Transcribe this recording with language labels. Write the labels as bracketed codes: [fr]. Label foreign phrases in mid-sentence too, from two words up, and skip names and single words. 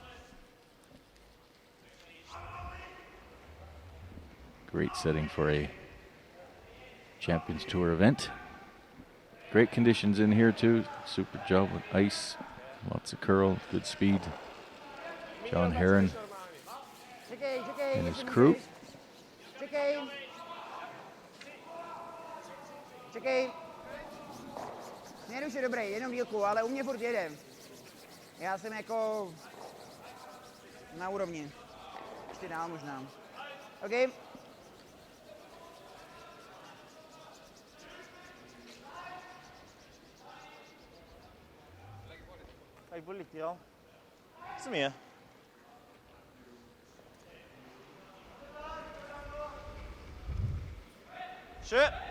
[en] Great setting for a Champions Tour event. Great conditions in here too. Super job with ice, lots of curl, good speed. John Heron and his crew. [cs] Čekej. Směr už je dobrý, jenom dílku, ale u mě furt jede. Já jsem jako na úrovni. Ještě dál možná. OK. [no] Legg på litt grann. Ikke så mye. Sju.